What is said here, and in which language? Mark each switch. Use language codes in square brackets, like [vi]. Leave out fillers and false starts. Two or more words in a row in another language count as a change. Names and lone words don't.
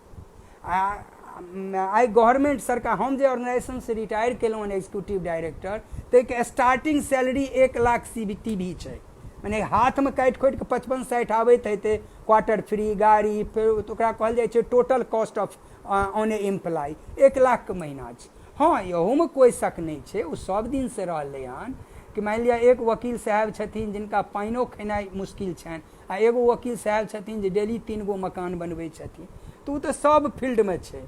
[mai] आई गवर्नमेंट सरकार, हम जे ऑर्गेनाइजेशन से रिटायर केलहुँ [en] executive director, [mai] ताहिके [en] starting salary [mai] 1 लाख CBT भी छै। मने हाथ में काटि खोटि के 55-60 आबैत हेतै, [en] quarter free, [mai] गाड़ी, फिर ओकरा कहल जाइ छै [en] total cost of on a employ, [mai] 1 लाख के महीना छै। हाँ, यहूमे कोई शक नहीं छै, ओ सब दिन से रहलै हन कि मान लिया एक वकील साहब छथिन जिनका पानिओ खेनाइ मुश्किल छनि, आ एगो वकील साहब छथिन जे डेली 3 गो मकान बनबै छथिन। तो तऽ सब फील्ड में छै।